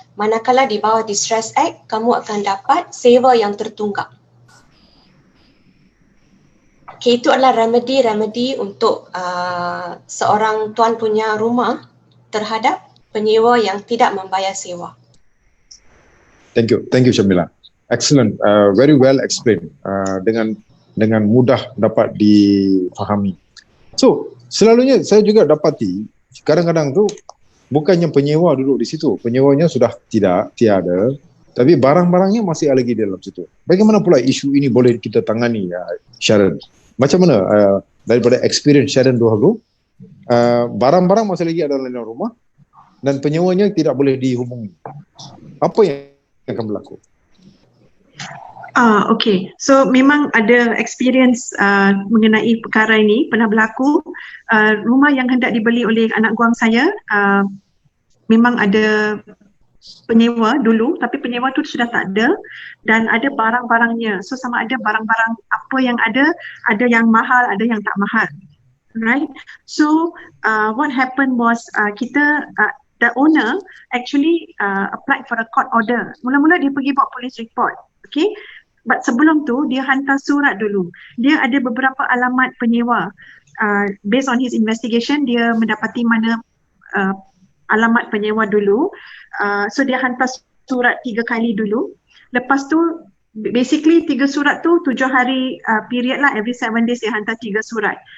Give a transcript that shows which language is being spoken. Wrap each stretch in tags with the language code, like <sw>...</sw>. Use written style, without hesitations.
<ms>Manakala di bawah Distress Act, kamu akan dapat sewa yang tertunggak. Okay, itu adalah remedi untuk seorang tuan punya rumah terhadap penyewa yang tidak membayar sewa.</ms> <en>Thank you Syamila. Excellent, very well explained.</en> <ms>Dengan mudah dapat difahami. So selalunya saya juga dapati kadang-kadang tu bukannya penyewa duduk di situ, penyewanya sudah tiada, tapi barang-barangnya masih lagi di dalam situ. Bagaimana pula isu ini boleh kita tangani, Sharon? Macam mana daripada experience Sharon dulu, barang-barang masih lagi ada dalam rumah dan penyewanya tidak boleh dihubungi. Apa yang akan berlaku? Okay. So memang ada experience mengenai perkara ini pernah berlaku. Rumah yang hendak dibeli oleh anak guang saya memang ada penyewa dulu, tapi penyewa tu sudah tak ada dan ada barang-barangnya. So sama ada barang-barang apa yang ada yang mahal, ada yang tak mahal. Right?</ms> <en>So what happened was the owner actually applied for a court order.</en> <ms>Mula-mula dia pergi buat police report. Okay? But sebelum tu dia hantar surat dulu. Dia ada beberapa alamat penyewa.</ms> <en>Based on his investigation,</en> <ms>dia mendapati mana alamat penyewa dulu. So dia hantar surat 3 kali dulu. Lepas tu basically 3 surat tu 7 hari period lah,</ms> <en>every 7 days</en> <ms>dia hantar 3 surat.</ms>